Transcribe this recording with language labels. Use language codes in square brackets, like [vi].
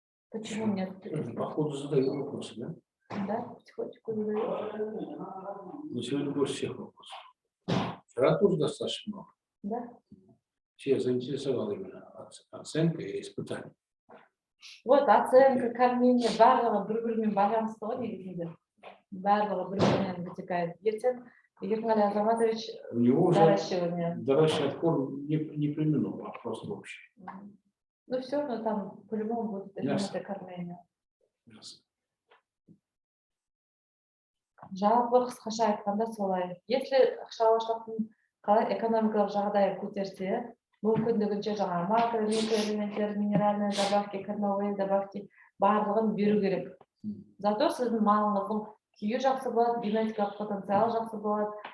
[ru] Почему нет? Походу задаю вопросы, да? Да, потихонечку задаю. Но сегодня больше всех вопросов. Вчера тоже достаточно много. Да. Все заинтересовало именно. оценка и испытание. Вот оценка, кормление, [kk] барлығы бір-бірімен байланысты ғой негізінде. Барлығы бір-бірінен [ru] вытекает. [kk] Ертең Еркинғали Азаматович [ru] У него уже доращивание. доращивать корм не применил, а просто общий. Ну все равно там по-любому будет элементы кормления. [kk] Жалпы қысқаша айтқанда солай. [ru] Если [kk] шаруашылықтың қалай экономикалық жағдайы көтерсе, мүмкіндігінше жаңағы макро, микроэлементтер, [ru] минеральные добавки, кормовые добавки [kk] барлығын беру керек. [ru] Зато [kk] сіздің малыңыздың күйі жақсы болады, генетикалық потенциалы жақсы болады.